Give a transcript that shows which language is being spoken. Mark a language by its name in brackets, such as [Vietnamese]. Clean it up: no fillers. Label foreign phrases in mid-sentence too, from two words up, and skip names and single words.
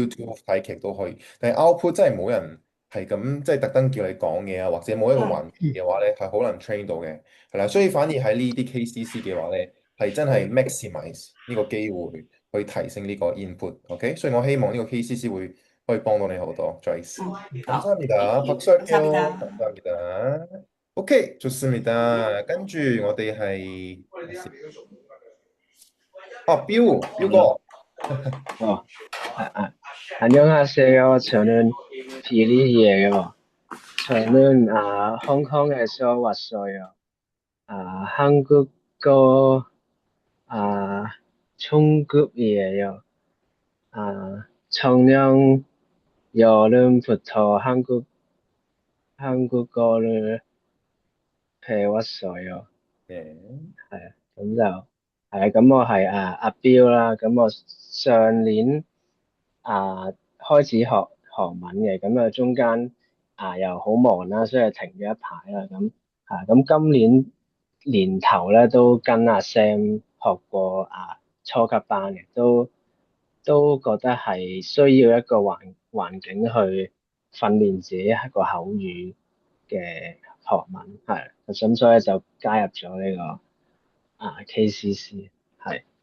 [Cantonese] YouTube 睇劇都可以，但係 output 真係冇人係咁即係特登叫你講嘢啊，或者冇一個嗯環境嘅話咧，係好難 train 到嘅，係啦。所以反而喺呢啲 KCC 嘅話咧，係真係 maximize 呢個機會去提升呢個 input，OK？所以我希望呢個 KCC 會可以幫到你好多，Joyce。嗯，好， [Korean] 감사합니다. [English] thank you， [Korean] 박수 [Cantonese] 感謝你 [Korean] 할게요. 啦。 감사합니다. 오케이, 좋습니다. 깐주, 어디 하이. 뷰 거. 어, 안녕하세요. 저는 빌리예요. 저는 홍콩에서 왔어요. 한국어 아, 중급이에요. 작년 여름부터 한국어를 배웠어요. 네. [Cantonese] 咁我係阿標啦，咁我上年開始學韓文嘅，咁中間又好忙啦，所以停咗一排啦，咁今年年頭咧都跟阿 Sam 學過初級班嘅，都覺得係需要一個環境去訓練自己一個口語嘅學文，咁所以就加入咗呢個KCC 係。